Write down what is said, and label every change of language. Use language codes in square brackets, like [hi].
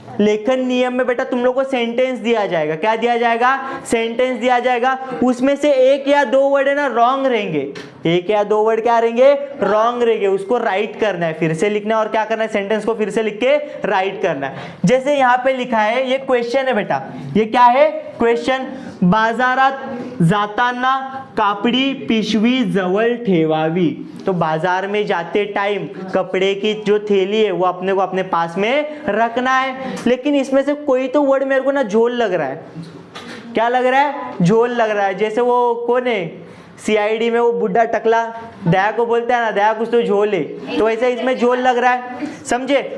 [hi] लेखन नियम में बेटा तुम लोग को सेंटेंस दिया जाएगा, क्या दिया जाएगा, सेंटेंस दिया जाएगा। उसमें से एक या दो वर्ड है ना रॉन्ग रहेंगे, एक या दो वर्ड क्या रहेंगे, रॉन्ग रहेंगे, उसको राइट करना है, फिर से लिखना है, और क्या करना है, सेंटेंस को फिर से लिख के राइट करना है। जैसे यहाँ पे लिखा है, ये क्वेश्चन है बेटा, ये क्या है, क्वेश्चन। [mr] बाजारात जाताना कापडी पिशवी जवळ ठेवावी। [hi] तो बाजार में जाते टाइम कपड़े की जो थैली है वो अपने को अपने पास में रखना है। लेकिन इसमें से कोई तो वर्ड मेरे को ना झोल लग रहा है, क्या लग रहा है, झोल लग रहा है। जैसे वो कौन है, सीआईडी में वो बुढ़ा टकला दया को बोलता है ना, दया कुछ तो झोल है, तो ऐसा इसमें झोल लग रहा है, समझे।